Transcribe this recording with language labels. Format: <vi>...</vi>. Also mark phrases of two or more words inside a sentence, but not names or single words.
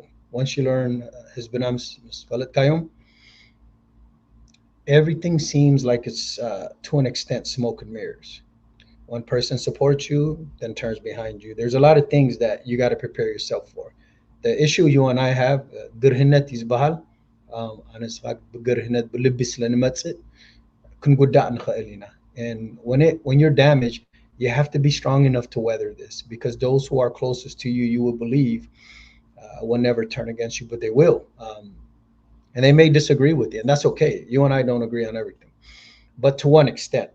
<en>Once you learn His Kayum, everything seems like it's to an extent smoke and mirrors. One person supports you, then turns behind you. There's a lot of things that you got to prepare yourself for. The issue you and I have,</en> <ti>ግርህነት ይዝበሃል ኣነ ስኻ ብግርህነት ብልቢ ስለንመፅእ ክንጉዳእ ንኽእል ኢና.</ti> <en>And when you're damaged, you have to be strong enough to weather this, because those who are closest to you, you will believe, will never turn against you, but they will. And they may disagree with you, and that's okay. You and I don't agree on everything, but to one extent.</en>